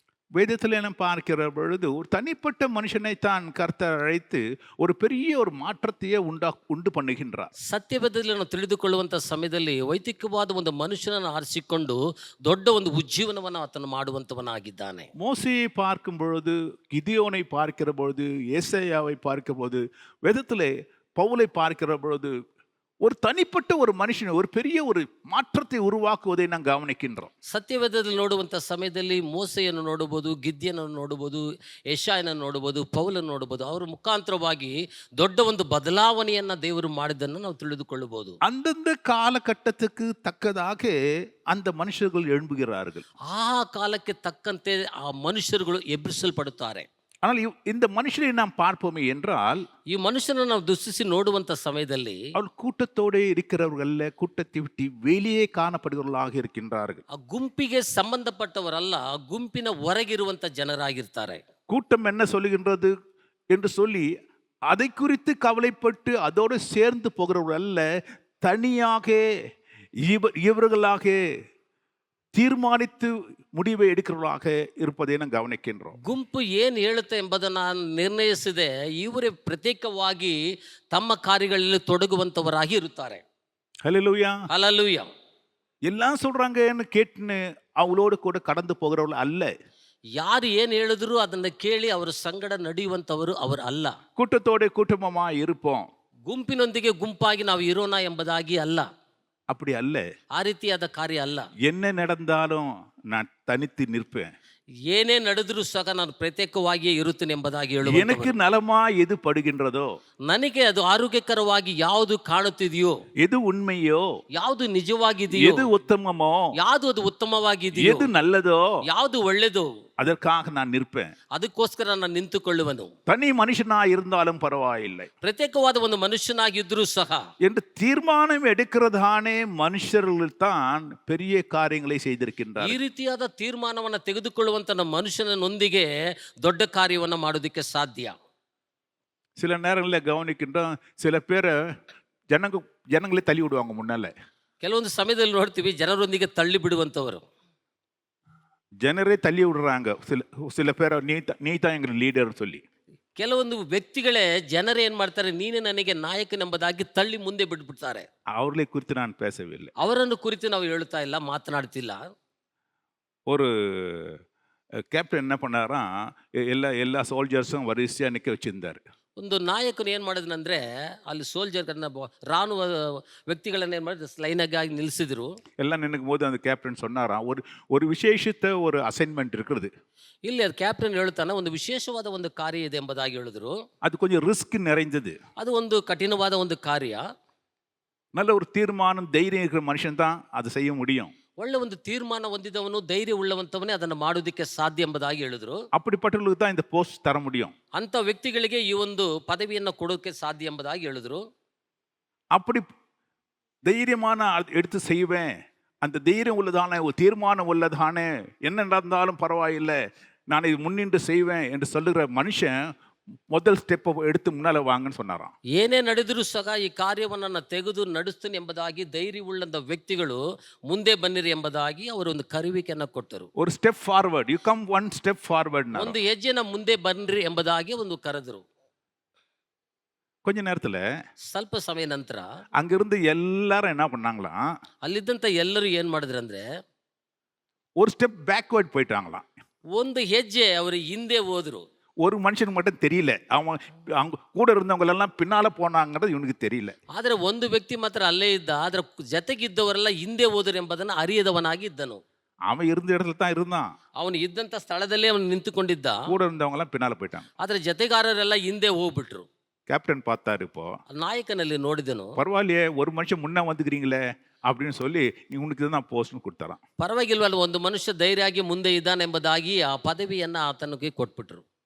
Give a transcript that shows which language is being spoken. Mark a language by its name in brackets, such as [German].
[Tamil] வேதத்தில் நாம் பார்க்கிற பொழுது ஒரு தனிப்பட்ட மனுஷனை தான் கர்த்தர் அழைத்து ஒரு பெரிய ஒரு மாற்றத்தையே உண்டு பண்ணுகின்றார். [Kannada] ಸತ್ಯವೇದದಲ್ಲಿ ನಾವು ತಿಳಿದುಕೊಳ್ಳುವಂಥ ಸಮಯದಲ್ಲಿ ವೈಯಕ್ತಿಕವಾದ ಒಂದು ಮನುಷ್ಯನನ್ನು ಆರಿಸಿಕೊಂಡು ದೊಡ್ಡ ಒಂದು ಉಜ್ಜೀವನವನ್ನು ಆತನು ಮಾಡುವಂತವನಾಗಿದ್ದಾನೆ. [Tamil] மோசேயை பார்க்கும் பொழுது, கிதியோனை பார்க்கிற பொழுது, ஏசாயாவை பார்க்கிற பொழுது, வேதத்திலே பவுலை பார்க்கிற பொழுது ஒரு தனிப்பட்ட ஒரு மனுஷன் ஒரு பெரிய ஒரு மாற்றத்தை உருவாக்குவதை நாம் கவனிக்கின்றோம். [Kannada] ಸತ್ಯವೇದದಲ್ಲಿ ನೋಡುವಂಥ ಸಮಯದಲ್ಲಿ ಮೋಸೆಯನ್ನು ನೋಡಬಹುದು, ಗಿದ್ಯನನ್ನು ನೋಡಬಹುದು, ಯೆಶಾಯನನ್ನು ನೋಡಬಹುದು, ಪೌಲನ್ನು ನೋಡಬಹುದು. ಅವರ ಮುಖಾಂತರವಾಗಿ ದೊಡ್ಡ ಒಂದು ಬದಲಾವಣೆಯನ್ನ ದೇವರು ಮಾಡಿದ್ದನ್ನು ನಾವು ತಿಳಿದುಕೊಳ್ಳಬಹುದು. [Tamil] அந்தந்த காலகட்டத்துக்கு தக்கதாக அந்த மனுஷர்கள் எழும்புகிறார்கள். [Kannada] ಆ ಕಾಲಕ್ಕೆ ತಕ್ಕಂತೆ ಆ ಮನುಷ್ಯರುಗಳು ಎಬ್ಬಿಸಲ್ಪಡುತ್ತಾರೆ. [Tamil] ஆனால் இந்த மனுஷனை நாம் பார்ப்போமே என்றால், [Kannada] ಈ ಮನುಷ್ಯನನ್ನು ನಾವು ದೃಷ್ಟಿಸಿ ನೋಡುವಂತ ಸಮಯದಲ್ಲಿ [Tamil] அவர் கூட்டத்தோடு இருக்கிறவர்கள் கூட்டத்தை விட்டு வெளியே காணப்படுகிறவர்களாக இருக்கின்றார்கள். [Kannada] ಆ ಗುಂಪಿಗೆ ಸಂಬಂಧಪಟ್ಟವರಲ್ಲ, ಗುಂಪಿನ ಹೊರಗಿರುವಂತ ಜನರಾಗಿರ್ತಾರೆ. [Tamil] கூட்டம் என்ன சொல்லுகின்றது? என்று சொல்லி அதை குறித்து கவலைப்பட்டு அதோடு சேர்ந்து போகிறவர்கள் அல்ல, தனியாக இவர்களாக தீர்மானித்து முடிவை எடுக்கிறவர்களாக இருப்பதை நாம் கவனிக்கின்றோம். [Kannada] ಗುಂಪು ಏನು ಹೇಳುತ್ತೆ ಎಂಬುದನ್ನು ನಿರ್ಣಯಿಸದೆ ಇವರೇ ಪ್ರತ್ಯೇಕವಾಗಿ ತಮ್ಮ ಕಾರ್ಯಗಳಲ್ಲಿ ತೊಡಗುವಂತವರಾಗಿ ಇರುತ್ತಾರೆ. [Tamil] ஹல்லேலூயா. [Kannada] ಹಲ್ಲೆಲೂಯಾ. [Tamil] எல்லாம் சொல்றாங்கன்னு கேட்டுன்னு அவங்களோடு கூட கடந்து போகிறவர்கள் அல்ல. [Kannada] ಯಾರು ಏನು ಹೇಳಿದ್ರು ಅದನ್ನ ಕೇಳಿ ಅವರ ಸಂಗಡ ನಡೆಯುವಂತವರು ಅವರು ಅಲ್ಲ. [Tamil] கூட்டத்தோட கூட்டமா இருப்போம், [Kannada] ಗುಂಪಿನೊಂದಿಗೆ ಗುಂಪಾಗಿ ನಾವು ಇರೋಣ ಎಂಬುದಾಗಿ ಅಲ್ಲ. [Tamil] அப்படி அல்ல. [Kannada] ಆ ರೀತಿಯಾದ ಕಾರ್ಯ ಅಲ್ಲ. [Tamil] என்ன நடந்தாலும் நான் தனித்து நிற்பேன். [Kannada] ಏನೇ ನಡೆದರೂ ಸಹ ನಾನು ಪ್ರತ್ಯೇಕವಾಗಿಯೇ ಇರುತ್ತೇನೆ ಎಂಬುದಾಗಿ [Tamil] எனக்கு [Kannada] ಹೇಳುವ, [Tamil] நலமா எது படுகின்றதோ, [Kannada] ನನಗೆ ಅದು ಆರೋಗ್ಯಕರವಾಗಿ ಯಾವುದು ಕಾಣುತ್ತಿದೆಯೋ, [Tamil] எது உண்மையோ, [Kannada] ಯಾವುದು ನಿಜವಾಗಿದೆಯೋ, [Tamil] எது உத்தமமோ, [Kannada] ಯಾವುದು ಅದು ಉತ್ತಮವಾಗಿದೆಯೋ, [Tamil] எது நல்லதோ, [Kannada] ಯಾವುದು ಒಳ್ಳೆಯದೋ, [Tamil] அதற்காக நான் நிற்பேன். [Kannada] ಅದಕ್ಕೋಸ್ಕರ ನಾನು ನಿಂತುಕೊಳ್ಳುವನು. [Tamil] தனி மனுஷனா இருந்தாலும் பரவாயில்லை [Kannada] ಪ್ರತ್ಯೇಕವಾದ ಒಂದು ಮನುಷ್ಯನಾಗಿದ್ರೂ ಸಹ [Tamil] என்று தீர்மானம் எடுக்கிறதானே மனுஷர்கள் தான் பெரிய காரியங்களை செய்திருக்கின்றார். [Kannada] ಈ ರೀತಿಯಾದ ತೀರ್ಮಾನವನ್ನು ತೆಗೆದುಕೊಳ್ಳುವಂತ ನಮ್ಮ ಮನುಷ್ಯನೊಂದಿಗೆ ದೊಡ್ಡ ಕಾರ್ಯವನ್ನು ಮಾಡೋದಕ್ಕೆ ಸಾಧ್ಯ. [Tamil] சில நேரங்களில் கவனிக்கின்றோம், சில பேரை ஜனங்களே தள்ளி விடுவாங்க முன்னால. [Kannada] ಕೆಲವೊಂದು ಸಮಯದಲ್ಲಿ ನೋಡ್ತೀವಿ ಜನರೊಂದಿಗೆ ತಳ್ಳಿ ಬಿಡುವಂತವರು. [Tamil] ಜನರೇ ತள்ளி விடுறாங்க. சில பேரை நீ தான் எங்க லீடர் சொல்லி. [Kannada] ಕೆಲವೊಂದು ವ್ಯಕ್ತಿಗಳೇ ಜನರೇ ಏನ್ ಮಾಡ್ತಾರೆ, ನೀನೇ ನನಗೆ ನಾಯಕನೆಂಬುದಾಗಿ ತಳ್ಳಿ ಮುಂದೆ ಬಿಟ್ಬಿಡ್ತಾರೆ. [Tamil] அவர்களை குறித்து நான் பேசவில்லை. [Kannada] ಅವರನ್ನು ಕುರಿತು ನಾವು ಹೇಳ್ತಾ ಇಲ್ಲ, ಮಾತನಾಡ್ತಿಲ್ಲ. [Tamil] ஒரு கேப்டன் என்ன பண்ணாராம், எல்லா சோல்ஜர்ஸும் வரிசையா நிற்க வச்சிருந்தாரு. [Kannada] ಒಂದು ನಾಯಕನು ಏನ್ ಮಾಡಿದ್ನಂದ್ರೆ, ಅಲ್ಲಿ ಸೋಲ್ಜರ್ಗಳನ್ನ ರಾணுವ ವ್ಯಕ್ತಿಗಳನ್ನ ಏನ್ ಮಾಡಿದ್ರು, ಲೈನಾಗಿ ನಿಲ್ಲಿಸಿದ್ರು. [Tamil] எல்லாம் நினைக்கும் போது அந்த கேப்டன் சொன்னாராம், ஒரு விசேஷித்த ஒரு அசைன்மெண்ட் இருக்கிறது. [Kannada] ಇಲ್ಲಿ ಅದು ಕ್ಯಾಪ್ಟನ್ ಹೇಳ್ತಾನೆ, ಒಂದು ವಿಶೇಷವಾದ ಒಂದು ಕಾರ್ಯ ಇದೆ ಎಂಬುದಾಗಿ ಹೇಳಿದ್ರು. [Tamil] அது கொஞ்சம் ரிஸ்க் நிறைஞ்சது. [Kannada] ಅದು ಒಂದು ಕಠಿಣವಾದ ಒಂದು ಕಾರ್ಯ. [Tamil] நல்ல ஒரு தீர்மானம் தைரியம் இருக்கிற மனுஷன் தான் அதை செய்ய முடியும். [Kannada] ಒಳ್ಳೆ ಒಂದು ತೀರ್ಮಾನ ಹೊಂದಿದವನು, ಧೈರ್ಯ ಉಳ್ಳವಂತವನೇ ಅದನ್ನು ಮಾಡೋದಕ್ಕೆ ಸಾಧ್ಯ ಎಂಬುದಾಗಿ ಹೇಳಿದ್ರು. [Tamil] அப்படிப்பட்டவர்களுக்கு தான் இந்த போஸ்ட் தர முடியும். [Kannada] ಅಂತ ವ್ಯಕ್ತಿಗಳಿಗೆ ಈ ಒಂದು ಪದವಿಯನ್ನು ಕೊಡೋಕೆ ಸಾಧ್ಯ ಎಂಬುದಾಗಿ ಹೇಳಿದ್ರು. [Tamil] அப்படி தைரியமான எடுத்து செய்வேன், அந்த தைரியம் உள்ளதானே, ஒரு தீர்மானம் உள்ளதானே, என்ன நடந்தாலும் பரவாயில்லை, நான் இது முன்னின்று செய்வேன் என்று சொல்லுகிற மனுஷன் முதல் ஸ்டெப்பை எடுத்து முன்னால வாங்கன்னு சொன்னாராம். [Kannada] ಏನೇ ನಡೆದರೂ ಸಹ ಈ ಕಾರ್ಯವನ್ನು ತೆಗೆದು ನಡೆಸ್ತೀನಿ ಎಂಬುದಾಗಿ ಧೈರ್ಯವುಳ್ಳಂತ ವ್ಯಕ್ತಿಗಳು ಮುಂದೆ ಬನ್ನಿರಿ ಎಂಬುದಾಗಿ ಅವರು ಒಂದು ಕರೆಯುವಿಕೆಯನ್ನು ಕೊಟ್ಟರು. [English] ஒரு step forward, you come one step forward. [Kannada] ಒಂದು ಹೆಜ್ಜೆನ ಮುಂದೆ ಬನ್ನಿರಿ ಎಂಬುದಾಗಿ ಒಂದು ಕರೆದರು. [Tamil] கொஞ்ச நேரத்துல [Kannada] ಸ್ವಲ್ಪ ಸಮಯ ನಂತರ [Tamil] அங்கிருந்து எல்லாரும் என்ன பண்ணாங்களாம், [Kannada] ಅಲ್ಲಿದ್ದಂತ ಎಲ್ಲರೂ ಏನ್ ಮಾಡಿದ್ರಂದ್ರೆ, [Tamil] ஒரு ஸ்டெப் பேக்வர்ட் போயிட்டாங்களாம். [Kannada] ಒಂದು ಹೆಜ್ಜೆ ಅವರು ಹಿಂದೆ ಹೋದ್ರು. [Tamil] ஒரு மனுஷனுக்கு மட்டும் தெரியல, அவன் அவங்க கூட இருந்தவங்க எல்லாம் பின்னால போனாங்கிறது இவனுக்கு தெரியல. [Kannada] ಆದ್ರೆ ಒಂದು ವ್ಯಕ್ತಿ ಮಾತ್ರ ಅಲ್ಲೇ ಇದ್ದ, ಆದ್ರೆ ಜೊತೆಗಿದ್ದವರೆಲ್ಲ ಹಿಂದೆ ಹೋದರು ಎಂಬುದನ್ನು ಅರಿಯದವನಾಗಿ ಇದ್ದನು. [Tamil] அவன் இருந்த இடத்துல தான் இருந்தான், [Kannada] ಅವನು ಇದ್ದಂತ ಸ್ಥಳದಲ್ಲೇ ಅವನು ನಿಂತುಕೊಂಡಿದ್ದ. [Tamil] கூட இருந்தவங்க எல்லாம் பின்னால போயிட்டாங்க. [Kannada] ಆದ್ರೆ ಜೊತೆಗಾರರೆಲ್ಲ ಹಿಂದೆ ಹೋಗ್ಬಿಟ್ರು. [Tamil] கேப்டன் பார்த்தாரு, இப்போ [Kannada] ನಾಯಕನಲ್ಲಿ ನೋಡಿದನು, [Tamil] பரவாயில்லையே ஒரு மனுஷன் முன்ன வந்துக்கிறீங்களே அப்படின்னு சொல்லி இவனுக்கு தான் போஸ்ட்னு கொடுத்தாராம். [Kannada] ಪರವಾಗಿಲ್ವಲ್ಲ, ಒಂದು ಮನುಷ್ಯ ಧೈರ್ಯವಾಗಿ ಮುಂದೆ ಇದ್ದಾನೆ ಎಂಬುದಾಗಿ ಆ ಪದವಿಯನ್ನ ಆತನಿಗೆ ಕೊಟ್ಬಿಟ್ರು.